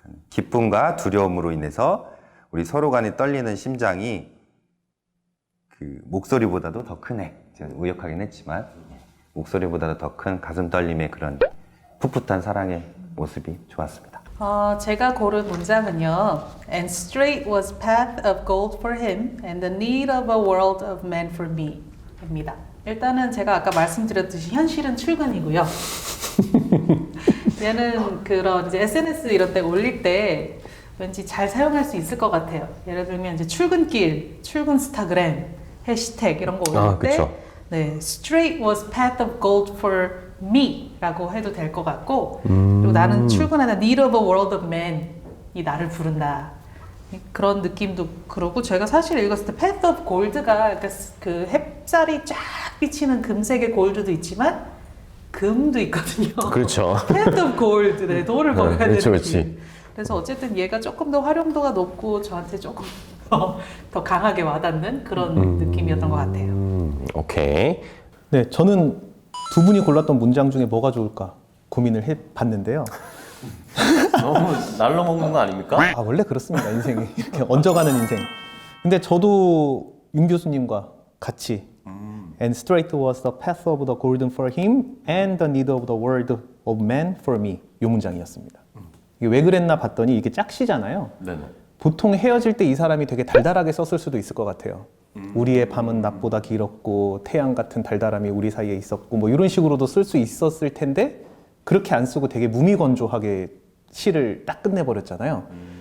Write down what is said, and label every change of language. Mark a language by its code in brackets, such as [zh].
[ko] 기쁨과 두려움으로 인해서 우리 서로 간에 떨리는 심장이 그 목소리보다도 더 크네. 제가 의역하긴 했지만 목소리보다도 더 큰 가슴 떨림의 그런 풋풋한 사랑의 모습이 좋았습니다. 제가 고른 문장은요. [en] And straight was path of gold for him, and the need of a world of men for me. [ko] 입니다. 일단은 제가 아까 말씀드렸듯이 현실은 출근이고요. 얘는 그런 이제 SNS 이런 데 올릴 때 왠지 잘 사용할 수 있을 것 같아요. 예를 들면 이제 출근길, 출근 스타그램, 해시태그 이런 거 올릴 때 그쵸. 네, [en] straight was path of gold for me [ko] 라고 해도 될 것 같고 그리고 나는 출근하는 [en] need of a world of men [ko] 이 나를 부른다. 그런 느낌도 그러고 제가 사실 읽었을 때 [en] path of gold [ko] 가 그 햇살이 쫙 비치는 금색의 골드도 있지만 금도 있거든요. 그렇죠. [en] path of gold, [ko] 네, 돌을 먹어야 되는 그렇죠, 그렇지. 그래서 어쨌든 얘가 조금 더 활용도가 높고 저한테 조금 더 강하게 와닿는 그런 느낌이었던 것 같아요. 오케이. 네, 저는 두 분이 골랐던 문장 중에 뭐가 좋을까 고민을 해봤는데요. 너무 날로 먹는 거 아닙니까? 아, 원래 그렇습니다. 인생이 이렇게 얹어가는 인생. 근데 저도 윤 교수님과 같이 [en] And straight was the path of the golden for him and the need of the world of man for me. [ko] 이 문장이었습니다. 이게 왜 그랬나 봤더니 이게 짝시잖아요. 네네. 보통 헤어질 때 이 사람이 되게 달달하게 썼을 수도 있을 것 같아요. 우리의 밤은 낮보다 길었고 태양 같은 달달함이 우리 사이에 있었고 뭐 이런 식으로도 쓸 수 있었을 텐데 그렇게 안 쓰고 되게 무미건조하게 시를 딱 끝내버렸잖아요.